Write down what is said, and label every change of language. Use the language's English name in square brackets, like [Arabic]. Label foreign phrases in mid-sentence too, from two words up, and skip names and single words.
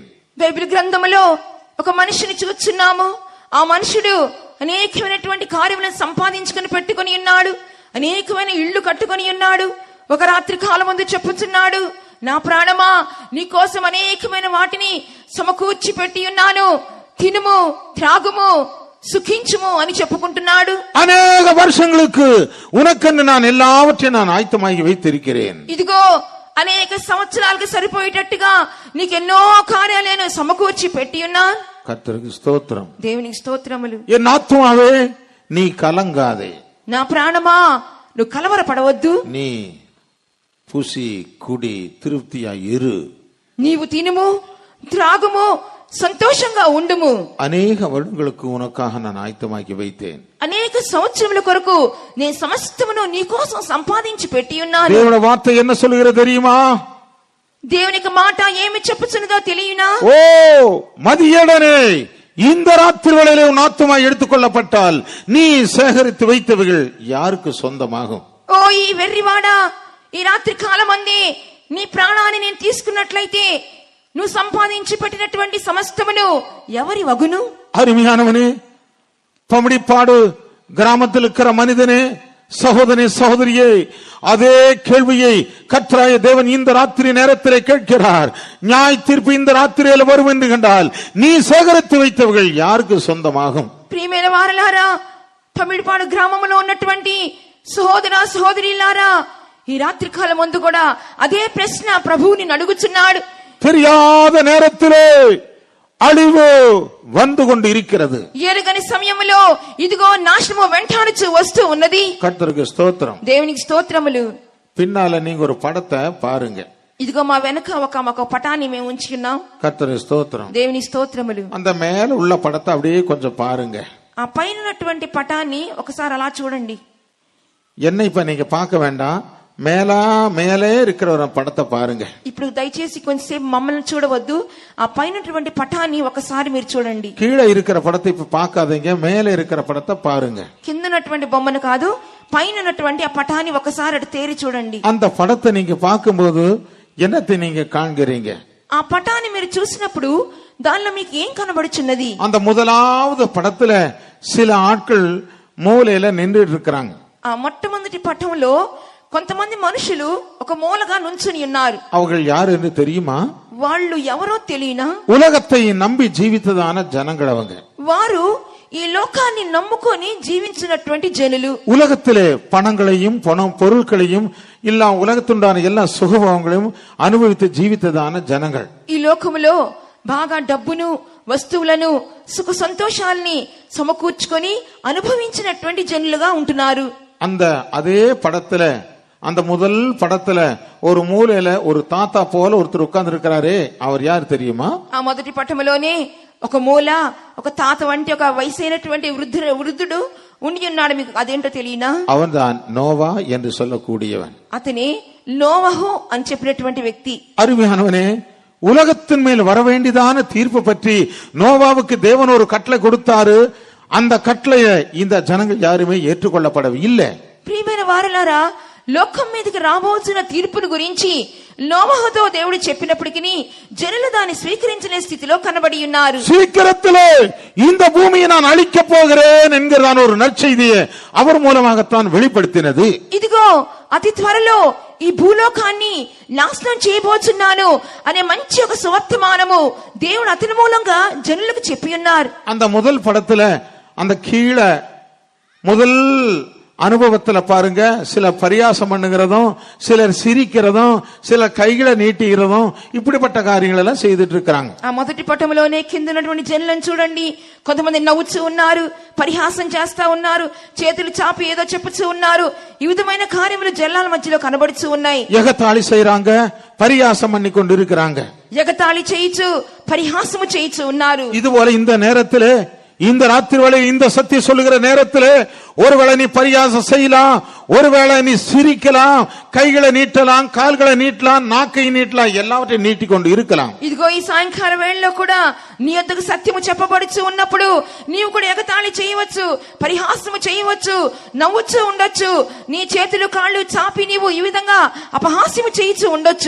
[Telugu] బైబిల్ గ్రంథములో ఒక మనిషిని చూస్తున్నాము. ఆ మనుషుడు అనేకమైనటువంటి కార్యములను సంపాదించుకుని పెట్టుకుని ఉన్నాడు, అనేకమైన ఇళ్లు కట్టుకుని ఉన్నాడు. ఒక రాత్రి కాలం ముందు చెప్పుచున్నాడు, నా ప్రాణమా, నీ కోసం అనేకమైన వాటిని సమకూర్చి పెట్టి ఉన్నాను, తినుము, త్రాగుము, சுகிஞ்சுமோ అని చెప్పుకుంటున్నాడు. [Tamil] అనేక வருஷங்களுக்கு உனக்கென்று நான் எல்லாவற்றையும் நான் ஆயத்தமாகி வைத்திருக்கிறேன். [Telugu] ఇదిగో అనేక సంవత్సరాలకు సరిపోయేటట్టుగా నీకెన్నో కార్యాలను సమకూర్చి పెట్టి ఉన్నాను. [Tamil] கர்த்தருக்கு ஸ்தோத்திரம். [Telugu] దేవునికి స్తోత్రములు. [Tamil] என் ஆத்துமாவே நீ கலங்காதே, [Telugu] నా ప్రాణమా నువ్వు కలవరపడవద్దు, [Tamil] நீ புசி குடி திருப்தியாய் இரு, [Telugu] నీవు తినుము, త్రాగుము, సంతోషంగా ఉండుము. [Tamil] అనేక வருடங்களுக்கு உனக்காக நான் ஆயத்தமாக்கி வைத்தேன். [Telugu] అనేక సంవత్సరముల కొరకు నేను సమస్తమును నీ కోసం సంపాదించి పెట్టి ఉన్నాను. [Tamil] దేవుని వార్த்தை என்ன சொல்கிறது தெரியுமா? [Telugu] దేవుని మాట ఏమి చెప్పుచున్నదో తెలియనా? [Tamil] ஓ மதியடனே, இந்த ராத்திரி வேளையிலே உன் ஆத்துமா எடுத்துக்கொள்ளப்பட்டால் நீ சேகரித்து வைத்தவைகள் யாருக்கு சொந்தமாகும்? ఓ ఈ వెర్రివాడా, ఈ రాత్రి కాలం అందే నీ ప్రాణాన్ని నేను తీసుకున్నట్లయితే నువ్వు సంపాదించి పెట్టినటువంటి సమస్తమును ఎవరి వగును? அருமையானவனே, பமடிப்பாடு கிராமத்தில் இருக்கிற மனிதனே, சகோதரனே, சகோதரியே, அதே கேள்வியை கர்த்தராகிய தேவன் இந்த ராத்திரி நேரத்திலே கேட்கிறார். நியாய தீர்ப்பு இந்த ராத்திரியில் வரும் என்று கண்டால் நீ சேகரித்து வைத்தவர்கள் யாருக்கு சொந்தமாகும்? [Telugu] ప్రియమైన వారలారా, పమిడిపాడు గ్రామంలో ఉన్నటువంటి సహోదర సహోదరిలారా, ఈ రాత్రి కాలం ముందు కూడా అదే ప్రశ్న ప్రభువుని అడుగుచున్నాడు. [Tamil] தெரியாத நேரத்திலே அழிவு வந்து கொண்டு இருக்கிறது. [Telugu] ఎరుగని సమయంలో ఇదిగో నాశనము వెంటాడుచు వస్తూ ఉన్నది. [Tamil] கர்த்தருக்கு ஸ்தோத்திரம். [Telugu] దేవునికి స్తోత్రములు. [Tamil] பின்னால நீங்க ஒரு படத்தை பாருங்க. [Telugu] ఇదిగో మా వెనక ఒక పటాన్ని మేము ఉంచుకున్నాం. [Tamil] கர்த்தருக்கு ஸ்தோத்திரம். [Telugu] దేవుని స్తోత్రములు. [Tamil] அந்த மேல உள்ள படத்தை அப்படியே கொஞ்சம் பாருங்க. [Telugu] ఆ పైన ఉన్నటువంటి పటాన్ని ఒకసారి అలా చూడండి. [Tamil] என்ன இப்ப நீங்க பார்க்க வேண்டாம், மேலே இருக்கிற ஒரு படத்தை பாருங்க. [Telugu] ఇప్పుడు దయచేసి కొంచెంసేపు మమ్మల్ని చూడవద్దు, ఆ పైనటువంటి పటాన్ని ఒకసారి మీరు చూడండి. [Tamil] கீழே இருக்கிற படத்தை இப்ப பார்க்காதீங்க, மேலே இருக்கிற படத்தை பாருங்க. [Telugu] కింద ఉన్నటువంటి బొమ్మను కాదు, పైన ఉన్నటువంటి ఆ పటాన్ని ఒకసారి అటు తేరి చూడండి. [Tamil] அந்த படத்தை நீங்க பார்க்கும்போது என்னத்தை நீங்க காண்கிறீங்க? [Telugu] ఆ పటాన్ని మీరు చూసినప్పుడు దానిలో మీకు ఏం కనబడుచున్నది? [Tamil] அந்த முதலாவது படத்துல சில ஆட்கள் மூலையில நின்று இருக்கிறாங்க. [Telugu] ఆ మొట్టమొదటి పటంలో కొంతమంది మనుషులు ఒక మూలగా నుంచుని ఉన్నారు. [Tamil] அவர்கள் யார் என்று தெரியுமா? [Telugu] వాళ్ళు ఎవరో తెలియనా? [Tamil] உலகத்தை நம்பி ஜீவித்ததான ஜனங்கள் அவங்க. [Telugu] వారు ఈ లోకాన్ని నమ్ముకొని జీవించినటువంటి జనులు. [Tamil] உலகத்திலே பணங்களையும் பொருட்களையும் இல்ல உலகத்துண்டான எல்லா சுகபோகங்களையும் அனுபவித்து ஜீவித்ததான ஜனங்கள். [Telugu] ఈ లోకములో బాగా డబ్బును, వస్తువులను, సుఖ సంతోషాల్ని సమకూర్చుకొని అనుభవించినటువంటి జనులుగా ఉంటున్నారు. [Tamil] அந்த அதே படத்துல, அந்த முதல் படத்துல ஒரு மூலையில ஒரு தாத்தா போல ஒருத்தர் உட்கார்ந்து இருக்கிறாரே, அவர் யார் தெரியுமா? [Telugu] ఆ మొదటి పటములోనే ఒక మూల ఒక తాత వంటి ఒక వయసైనటువంటి వృద్ధుడు ఉండి ఉన్నాడు. మీకు అదేంటో తెలియనా? [Tamil] அவன்தான் நோவா என்று சொல்லக்கூடியவன். [Telugu] అతనే నోవహు అని చెప్పినటువంటి వ్యక్తి. [Tamil] அருமையானவனே, உலகத்தின் மேல் வர வேண்டியதான தீர்ப்பு பற்றி நோவாவுக்கு தேவன் ஒரு கட்டளை கொடுத்தாரு. அந்த கட்டளையை இந்த ஜனங்கள் யாருமே ஏற்றுக்கொள்ளப்படவில்லை. [Telugu] ప్రియమైన వారలారా, లోకం మీదకి రాబోతున్న తీర్పును గురించి నోవహుతో దేవుడు చెప్పినప్పటికీ జనులు దాన్ని స్వీకరించలే స్థితిలో కనబడి ఉన్నారు. [Tamil] சீக்கிரத்திலே இந்த பூமியை நான் அழிக்கப் போகிறேன் என்கிறதான ஒரு நற்செய்தியை அவர் மூலமாகத்தான் வெளிப்படுத்தினது. [Telugu] ఇదిగో అతి త్వరలో ఈ భూలోకాన్ని నాశనం చేయబోతున్నాను అనే మంచి ఒక సువర్తమానము దేవుడు అతని మూలంగా జనులకు చెప్పి ఉన్నారు. [Tamil] அந்த முதல் படத்துல அந்த கீழே முதல் அனுபவத்துல பாருங்க, சில பரியாசம் பண்ணுகிறதும், சிலர் சிரிக்கிறதும், சில கைகளை நீட்டுகிறதும், இப்படிப்பட்ட காரியங்கள் எல்லாம் செய்துட்டு இருக்காங்க. [Telugu] ఆ మొదటి పటంలోనే కింద ఉన్నటువంటి జనులను చూడండి. కొంతమంది నవ్వుతూ ఉన్నారు, పరిహాసం చేస్తా ఉన్నారు, చేతులు చాపి ఏదో చెప్పుతూ ఉన్నారు. ఈ విధమైన కార్యములు జనాల మధ్యలో కనబడుతూ ఉన్నాయి. [Tamil] ఎగతాళి செய்றாங்க, பரியாசம் பண்ணி கொண்டு இருக்கிறாங்க. [Telugu] ఎగతాళి చేయొచ్చు, పరిహాసము చేయొచ్చు ఉన్నారు. [Tamil] இதுபோல இந்த நேரத்திலே, இந்த ராத்திரி வேளை இந்த சத்தியம் சொல்லுகிற நேரத்திலே ஒருவேளை நீ பரியாசம் செய்யலாம், ஒருவேளை நீ சிரிக்கலாம், கைகளை நீட்டலாம், கால்களை நீட்டலாம், நாக்கை நீட்டலாம், எல்லாவற்றையும் நீட்டிக்கொண்டு இருக்கலாம். [Telugu] ఇదిగో ఈ సాయంకాల వేళలో కూడా నీ యొద్దకు సత్యము చెప్పబడుచు ఉన్నప్పుడు నీవు కూడా ఎగతాళి చేయవచ్చు, పరిహాసము చేయవచ్చు, నవ్వుచూ ఉండొచ్చు, నీ చేతులు కాళ్ళు చాపి నీవు ఈ విధంగా అపహాస్యము చేయొచ్చు ఉండొచ్చు.